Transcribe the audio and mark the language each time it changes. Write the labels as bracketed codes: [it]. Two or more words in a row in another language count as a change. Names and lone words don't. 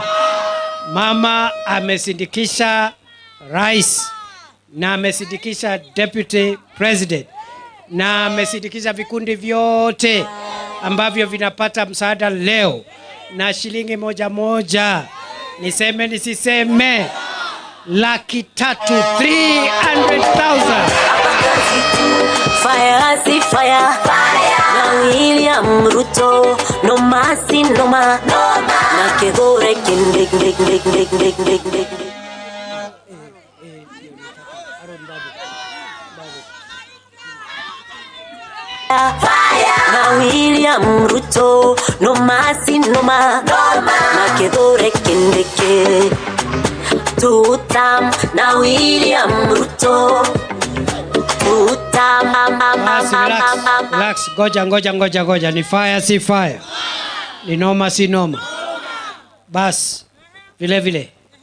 [sw] Mama amesindikisha rais na amesindikisha [en] deputy president [sw] na amesindikisha vikundi vyote ambavyo vinapata msaada leo na shilingi moja moja. Niseme nisiseme? 300,000. [en] Fire, see fire, fire. Na William Ruto, no mercy, no ma, no ma. Na Kegore kindik, dik, dik, dik, dik, dik, dik. Fire. Na William Ruto, no mercy, no ma, no ma. [sw] Na Kegore kindik. Tutam na William Ruto. [en] Relax. [sw] Ngoja. Ni fire, si fire. Ni noma, si noma. Bas, vile vile.